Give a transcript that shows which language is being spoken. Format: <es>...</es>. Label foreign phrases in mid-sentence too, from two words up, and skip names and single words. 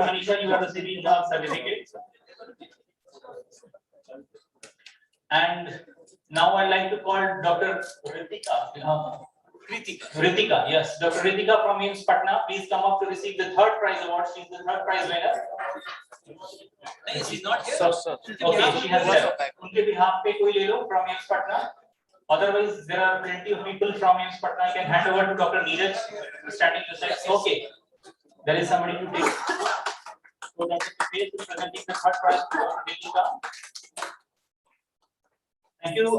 <en>Manisha, you are receiving the certificate. And now I'd like to call Dr. Ritika, yes, Dr. Ritika from IIMS Patna, please come up to receive the third prize award. She is the third prize winner. She's not here. Okay, she has left.</en> <hi>Unke behalf pe koi le lo from IIMS Patna.</hi> <en>Otherwise, there are plenty of people from IIMS Patna. I can hand over to Dr. Neeraj standing beside. Okay, there is somebody to take. So Dr. Sukesh is presenting the third prize to Dr. Ritika. Thank you.</en>